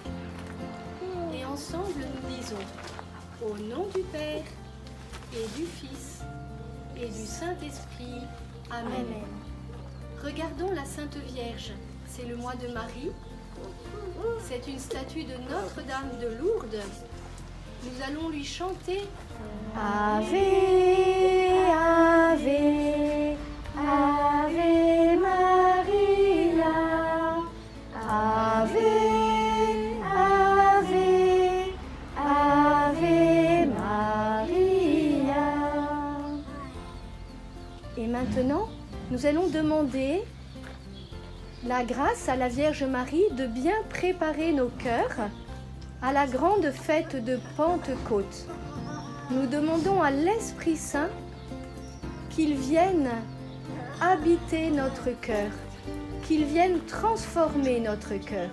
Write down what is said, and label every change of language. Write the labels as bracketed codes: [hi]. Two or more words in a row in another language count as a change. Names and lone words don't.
[fr] Et ensemble nous disons, au nom du Père et du Fils et du Saint-Esprit, Amen. Regardons la Sainte Vierge, c'est le mois de Marie, c'est une statue de Notre-Dame de Lourdes. Nous allons lui chanter [la] Ave, Ave, Ave Maria, Ave, Ave, Ave Maria. [fr] Et maintenant, nous allons demander la grâce à la Vierge Marie de bien préparer nos cœurs à la grande fête de Pentecôte. Nous demandons à l'Esprit Saint qu'il vienne habiter notre cœur, qu'il vienne transformer notre cœur.